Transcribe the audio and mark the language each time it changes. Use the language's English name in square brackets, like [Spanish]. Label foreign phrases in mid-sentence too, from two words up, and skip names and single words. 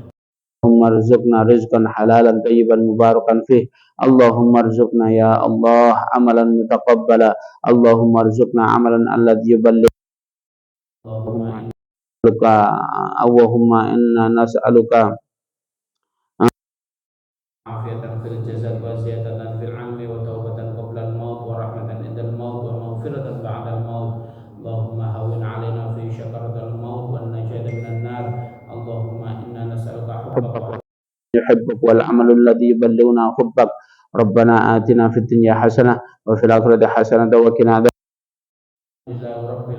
[Arabic] اللهم ارزقنا رزقا حلالا طيبا مباركا فيه. اللهم ارزقنا يا الله عملا متقبلا. اللهم ارزقنا عملا الذي يبلغ اللهم إنا نسألك عافية في الجسد وزيادة في العلم وتوبة قبل الموت ورحمة عند الموت ومغفرة بعد الموت. اللهم هون علينا في سكرات الموت والنجاة من النار. اللهم إنا نسألك حبك يحبك والعمل الذي يبلغنا حبك. ربنا آتنا في الدنيا حسنة وفي الآخرة حسنة وقنا عذاب النار.